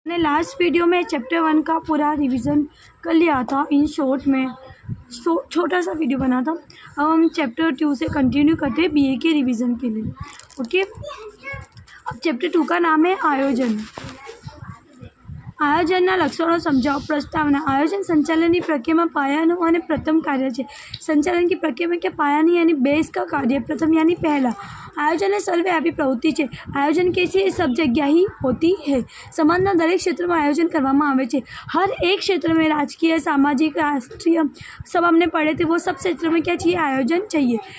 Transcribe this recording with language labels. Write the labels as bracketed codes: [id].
[hi] मैंने last video में chapter 1 का पूरा रिवीजन कर लिया था इन शॉर्ट में। छोटा सा वीडियो बना था। अब हम चैप्टर 2 से कंटिन्यू करते हैं बीए के रिवीजन के लिए। ओके, अब चैप्टर 2 का नाम है आयोजन। [gu] આયોજનના લક્ષણો સમજાવો। પ્રસ્તાવના। આયોજન સંચાલનની પ્રક્રિયામાં પાયાનું અને પ્રથમ કાર્ય છે। [hi] સંચાલન की प्रक्रिया में क्या पायानी यानी बेस का कार्य, प्रथम यानी पहला। आयोजन सर्वव्यापी प्रवृत्ति है। आयोजन कैसी सब जगह ही होती है। [gu] समाजना दरेक क्षेत्र में आयोजन करवामां आवे छे। [hi] हर एक क्षेत्र में राजकीय, सामाजिक, राष्ट्रीय सब हमने पढ़े थे, वो सब क्षेत्र में क्या चाहिए? आयोजन चाहिए।